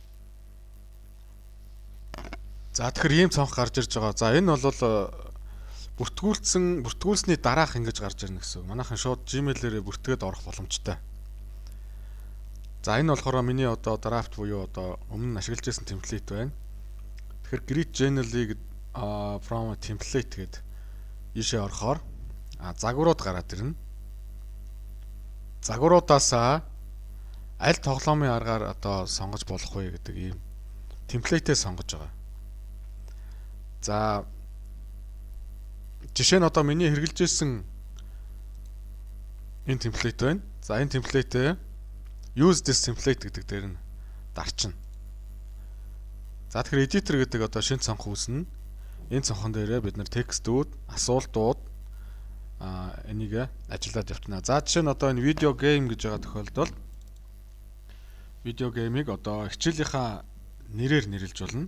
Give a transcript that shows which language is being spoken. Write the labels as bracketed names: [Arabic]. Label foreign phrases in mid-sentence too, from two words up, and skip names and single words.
[Mongolian] За тэгэхээр ийм цонх гарч ирж байгаа. За энэ бол бүртгүүлсний дараах ингэж гарч ирнэ гэсэн. Манайхан шууд Gmail-ээрээ бүртгээд орох боломжтой. За энэ болохоор миний одоо драфт буюу одоо өмнө нь ашиглаж байсан темплейт байна. Тэгэхээр [English] create genially from template [Mongolian] гэдэг ийшээ орохоор загварууд гараад ирнэ. Загваруудаас аль тоглоомын аргаар одоо сонгож болох вэ гэдэг ийм темплейтээ сонгож байгаа. За жишээ нь одоо миний хэрэгжилж ирсэн энэ темплейт байна. За энэ темплейтээ [English] use this template [Mongolian] гэдэг дээр нь дарчна. За тэгэхээр editor гэдэг одоо шинэ цонх үүснэ. Энэ цонхон дээрээ бид нар текстүүд, асуултууд энийг ажиллаад явуулна. За жишээ нь одоо энэ [English] video game [Mongolian] гэж байгаа тохиолдолд видео геймийг одоо хичээлийнхаа нэрээр нэрлэж болно.